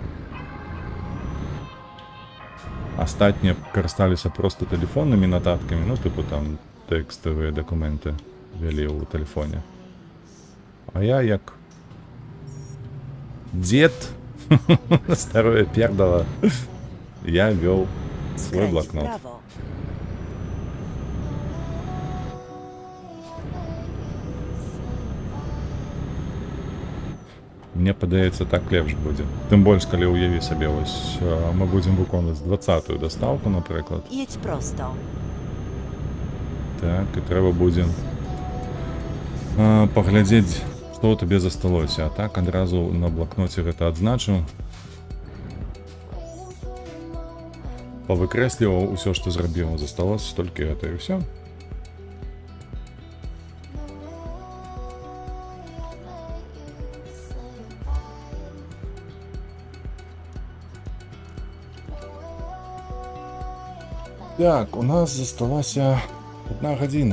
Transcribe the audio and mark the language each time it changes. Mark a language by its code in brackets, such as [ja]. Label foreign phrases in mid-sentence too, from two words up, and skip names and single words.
[be] Астатнія карысталіся проста тэлефоннымі нататкамі, ну тыпу там тэкставыя дакументы вялі ў тэлефоне. А я як дзед старое пердала, я вёў свой [pl] Skręć w [be] блокнот. [pl] prawo. [be] Мне падаецца, так лепш будзе. Тым больш, калі ўяві сабе, вось мы будзем выконваць 20-ю дастаўку, напрыклад. [pl] Jedź prosto. [be] Так, і трэба будзе паглядзець, што ў табе засталося. А так адразу на блакноце гэта адзначу. Павыкрэсліваў усё, што зрабіў. Засталося толькі гэта і ўсё. Так, у нас засталася 1 гадзіна.